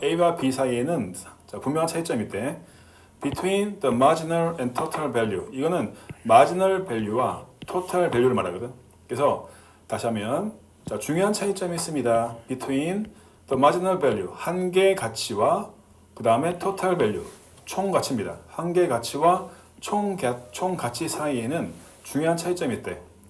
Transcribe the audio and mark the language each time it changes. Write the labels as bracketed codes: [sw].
[ko] A와 B 사이에는 자, 분명한 차이점이 있대. [en] between the marginal and total value. [ko] 이거는 marginal value와 total value를 말하거든. 그래서 다시 하면 자, 중요한 차이점이 있습니다. [en] between the marginal value [ko] 한계 가치와 그 다음에 [en] total value [ko] 총 가치입니다. 한계 가치와 총 가치 사이에는 중요한 차이점이 있대.